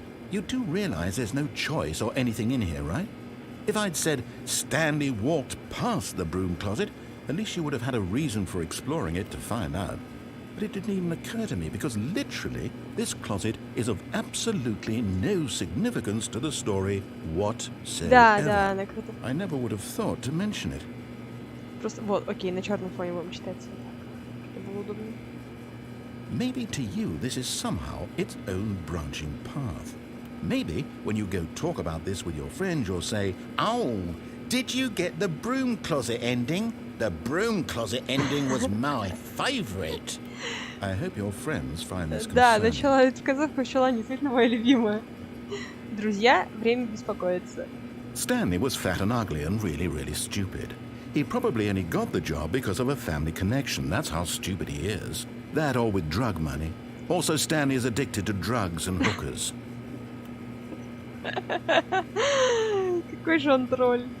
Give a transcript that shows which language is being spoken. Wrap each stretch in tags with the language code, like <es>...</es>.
<en>You do realize there's no choice or anything in here, right? If I'd said Stanley walked past the broom closet, at least you would have had a reason for exploring it to find out. But it didn't even occur to me because literally this closet is of absolutely no significance to the story whatsoever.</en> <ru>Да, накрыто.</ru> <en>I never would have thought to mention it.</en> <ru>Просто вот, окей, на черном фоне будем читать. Это было удобно.</ru> <en>Maybe to you this is somehow its own branching path. Maybe when you go talk about this with your friends, you'll say, "Oh, did you get the broom closet ending? The broom closet ending was my favorite." I hope your friends find this concerning.</en> <ru>Да, начала, концовка начала действительно моя любимая. Друзья, время беспокоиться.</ru> <en>Stanley was fat and ugly and really stupid. He probably only got the job because of a family connection. That's how stupid he is. That or with drug money. Also, Stanley is addicted to drugs and hookers.</en> <ru>Какой же он тролль.</ru>